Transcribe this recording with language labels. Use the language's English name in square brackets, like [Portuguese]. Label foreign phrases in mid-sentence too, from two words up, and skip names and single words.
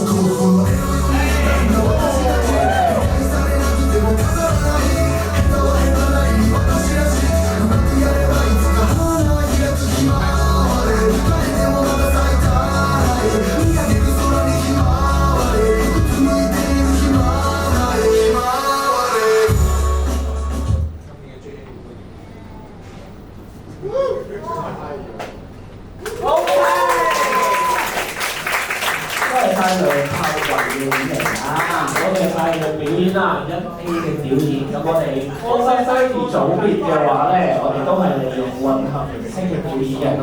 [Japanese] この絵のように光の私だけ愛されなくても飾らない下手は下手なりに私らしいうまくやればいつか花開くひまわれ誰でもまだ咲いたい見上げる空にひまわれうつむいているひまわれひまわれ [Cantonese] 多謝晒梁柏維嘅演繹啊！多謝晒佢嘅表演啦，1A 嘅表演。咁我哋Over 30組別嘅話咧，我哋都係利用混合形式嘅表演嘅。